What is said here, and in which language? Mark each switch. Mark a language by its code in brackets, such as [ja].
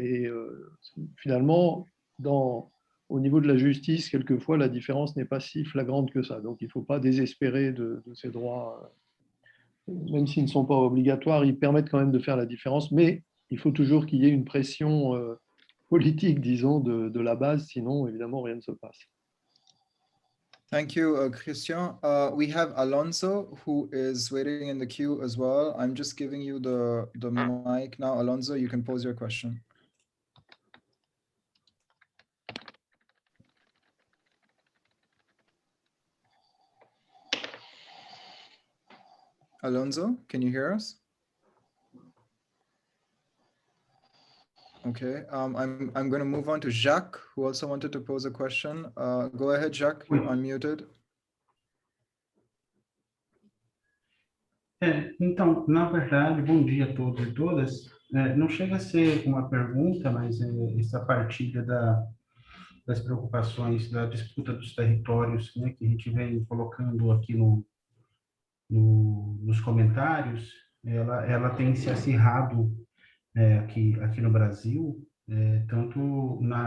[fr] Et finalement, au niveau de la justice, quelquefois, la différence n'est pas si flagrante que ça. Donc, il ne faut pas désespérer de ces droits. Même s'ils ne sont pas obligatoires, ils permettent quand même de faire la différence. Mais il faut toujours qu'il y ait une pression politique, disons, de la base. Sinon, évidemment, rien ne se passe. [en] Thank you, Christian. We have Alonso, who is waiting in the queue as well. I'm just giving you the mic now. Alonso, you can pose your question. Alonso, can you hear us? Okay, I'm going to move on to Jacques, who also wanted to pose a question. Go ahead, Jacques, you're unmuted. [pt] Então, na verdade, bom dia a todos e todas. Não chega a ser uma pergunta, mas essa partilha das preocupações da disputa dos territórios, né, que a gente vem colocando aqui nos comentários, ela tem se acirrado aqui no Brasil, tanto